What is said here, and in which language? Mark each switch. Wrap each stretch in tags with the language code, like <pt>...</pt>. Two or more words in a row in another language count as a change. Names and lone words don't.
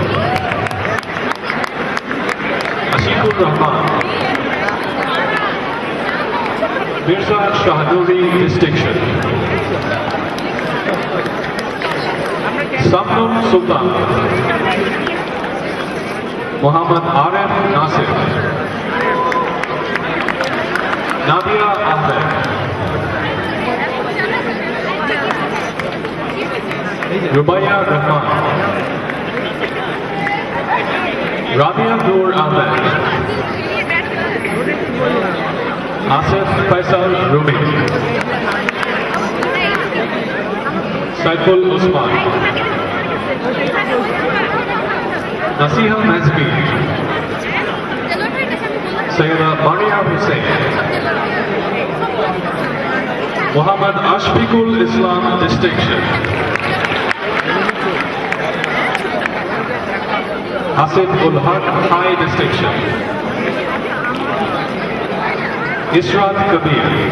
<en>Ashikur Rahman. Mirza Shahduri distinction. Samnum Sultan. Muhammad Arif Nasir. Nadia Ahmed. Rubaya Rahman. Rabia Noor Ahmed. Asif Faisal Rumi. Saiful Usman. Nasiha Mazbi. Sayyida Maria Hussain. Muhammad Ashfiqul Islam distinction. Asif ul Haq high distinction. Israt Kabir.</en>